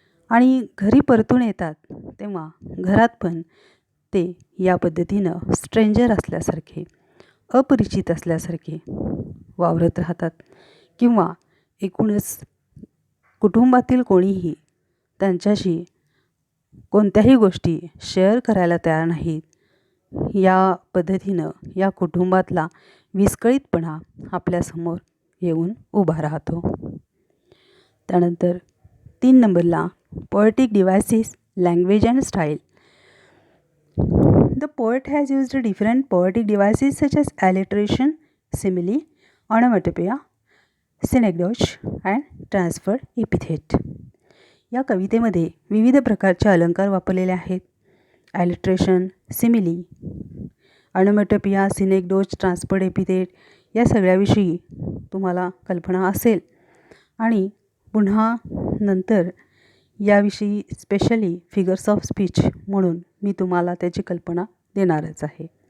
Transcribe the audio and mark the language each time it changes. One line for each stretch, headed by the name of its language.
Marathi: आणि घरी परतून येतात तेव्हा घरात पण ते या पद्धतीनं स्ट्रेंजर असल्यासारखे, अपरिचित असल्यासारखे वावरत राहतात किंवा एकूणच कुटुंबातील कोणीही त्यांच्याशी कोणत्याही गोष्टी शेअर करायला तयार नाहीत. या पद्धतीनं या कुटुंबातला विस्कळीतपणा आपल्यासमोर येऊन उभा राहतो. त्यानंतर 3 नंबरला
English: Poetic devices, language and style. The poet has used different poetic devices such as alliteration, simile, onomatopoeia, synecdoche and transferred epithet.
Marathi: या कवितेमध्ये विविध प्रकारचे अलंकार वापरलेले आहेत. ॲलिट्रेशन, सिमिली, ऑनोमॅटोपिया, सिनेक्डोच, ट्रान्सफर्ड एपिथेट या सगळ्याविषयी तुम्हाला कल्पना असेल. आणि पुन्हा नंतर याविषयी स्पेशली फिगर्स ऑफ स्पीच म्हणून मी तुम्हाला त्याची कल्पना देणारच आहे.